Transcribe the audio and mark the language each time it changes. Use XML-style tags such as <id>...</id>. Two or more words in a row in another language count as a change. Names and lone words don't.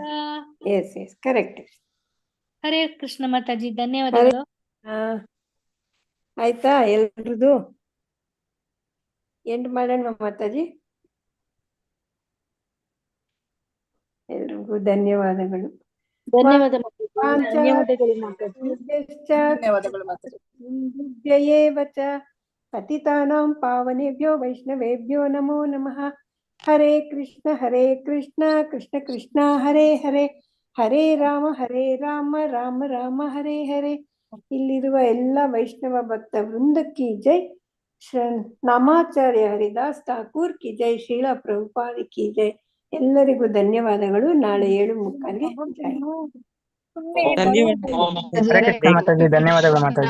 <en>yes yes correct.</en> <sa>ಹರೇ ಕೃಷ್ಣ</sa> <kn>ಮಾತಾಜಿ, ಧನ್ಯವಾದಗಳು. ಆಯ್ತಾ ಎಲ್ರದು? ಎಂಡ್ ಮಾಡೋಣ ಮಾತಾಜಿ. ಎಲ್ರಿಗೂ ಧನ್ಯವಾದಗಳು.</kn> <sa>ಪತಿತಾನಾಂ ಪಾವನೇಭ್ಯೋ ವೈಷ್ಣವೇಭ್ಯೋ ನಮೋ ನಮಃ. ಹರೇ ಕೃಷ್ಣ ಕೃಷ್ಣ ಕೃಷ್ಣ ಹರೇ ಹರೇ, ಹರೇ ರಾಮ ರಾಮ ರಾಮ ಹರೇ ಹರೇ.</sa> <kn>ಇಲ್ಲಿರುವ ಎಲ್ಲ ವೈಷ್ಣವ ಭಕ್ತ ವೃಂದಕ್ಕೆ ಜೈ.</kn> <hi>नामाचार्य हरिदास ठाकुर की जय, श्रीला प्रभुपाद की जय.</hi> <kn>ಎಲ್ಲರಿಗೂ ಧನ್ಯವಾದಗಳು. ನಾಳೆ 7:45ಗೆ ಜೈ. ಧನ್ಯವಾದಗಳು ಮಾತಾಜಿ.</kn>